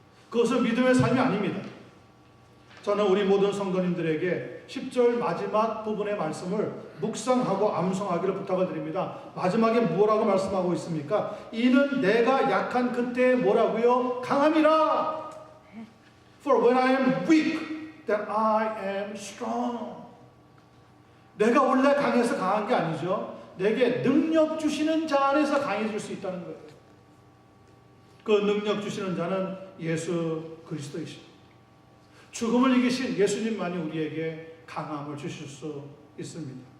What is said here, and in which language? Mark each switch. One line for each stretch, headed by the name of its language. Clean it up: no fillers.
Korean: 그것은 믿음의 삶이 아닙니다. 저는 우리 모든 성도님들에게 10절 마지막 부분의 말씀을 묵상하고 암송하기를 부탁을 드립니다. 마지막에 뭐라고 말씀하고 있습니까? 이는 내가 약한 그때 뭐라고요? 강함이라.
English: For when I am weak, then I am strong.
Korean: 내가 원래 강해서 강한 게 아니죠. 내게 능력 주시는 자 안에서 강해질 수 있다는 거예요. 그 능력 주시는 자는 예수 그리스도이십니다. 죽음을 이기신 예수님만이 우리에게 강함을 주실 수 있습니다.